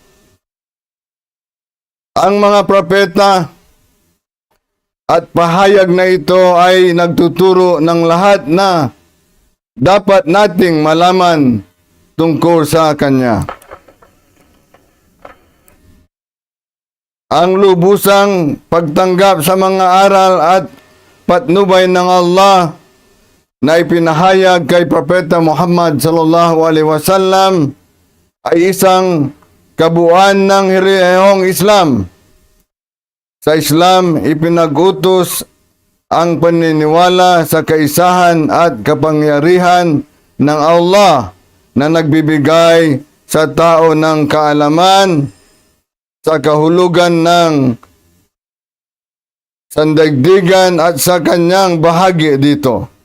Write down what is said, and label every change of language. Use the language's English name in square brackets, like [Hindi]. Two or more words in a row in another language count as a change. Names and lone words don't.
[Filipino] Ang mga propeta at pahayag na ito ay nagtuturo ng lahat na dapat nating malaman tungkol sa Kanya. Ang lubusang pagtanggap sa mga aral at patnubay ng Allah na ipinahayag kay Propeta Muhammad [Arabic] صلى الله عليه وسلم [Filipino] ay isang kabuuan ng relihiyong Islam. Sa Islam, ipinag-utos ang paniniwala sa kaisahan at kapangyarihan ng Allah na nagbibigay sa tao ng kaalaman sa kahulugan ng sandaigdigan at sa kanyang bahagi dito.